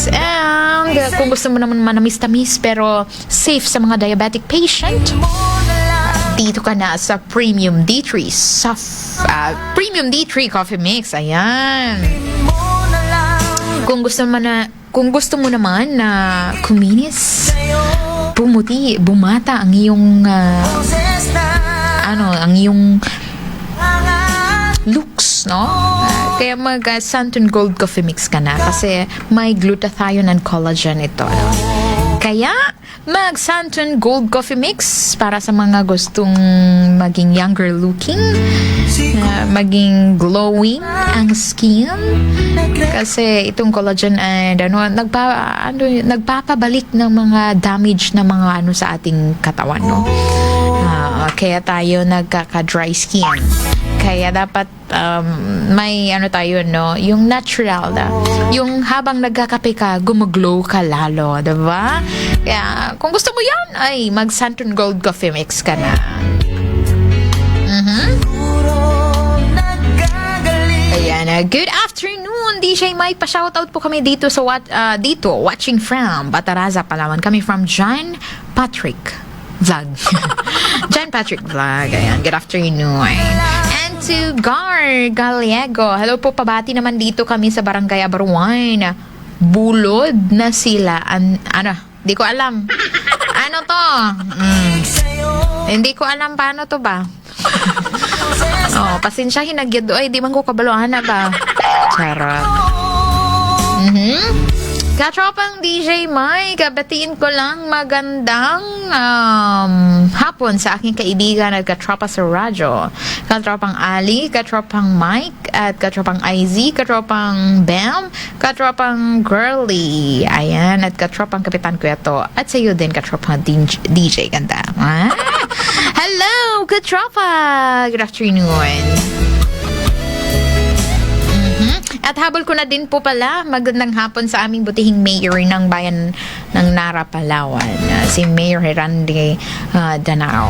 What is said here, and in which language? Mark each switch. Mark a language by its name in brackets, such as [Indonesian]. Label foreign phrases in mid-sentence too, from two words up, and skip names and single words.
[Filipino] And kung gusto mo naman manamis-tamis pero safe sa mga [English] diabetic patient, [Filipino] dito ka na sa Premium D3 Premium D3 Coffee Mix. Ayan. Kung gusto mo naman na kuminis, pumuti, bumata ang iyong ang iyong looks, no? Kaya mag Santon Gold Coffee Mix ka na kasi may [English] glutathione and collagen [Filipino] ito. No? Kaya mag Santon Gold Coffee Mix para sa mga gustong maging [English] younger looking, [Filipino] maging glowing ang skin. Kasi itong collagen ay nagpapabalik ng mga damage na mga sa ating katawan, no? Kaya tayo nagkaka- [English] dry skin. [Filipino] Kaya dapat may tayo, no? Yung natural na. Yung habang nagkakape ka, gumaglow ka lalo, diba? Kaya kung gusto mo yan, ay mag Santon Gold Coffee Mix ka na. [English] Ayan, good afternoon, DJ Mike. [Filipino] Pa-shoutout po kami dito sa [English] watching from [Filipino] Bataraza, Palawan. Kami from John Patrick Vlog. John Patrick Vlog. Ayan, [English] good afternoon. And to Gar Gallego. [Filipino] Hello po, pabati naman dito kami sa Barangay Abaruan. Bulod na sila. Di ko alam. Ano to? Hindi ko alam paano to ba? Pasensyahin nagyado. [Hiligaynon] Ay, di man ko kabaluhan na ba? [Filipino] Charot. Katropang DJ Mike, batiin ko lang magandang hapon sa aking kaibigan at katropa sa radyo. Katropang Ali, katropang Mike, at katropang IZ, katropang Bam, katropang Girly. Ayan, at katropang Kapitan Kuyato. At sa iyo din, katropang DJ Ganda. Hello, katropa! [English] Good afternoon. [Filipino] At habol ko na din po pala, magandang hapon sa aming butihing mayor ng bayan ng Nara, Palawan, si Mayor Herande Danao.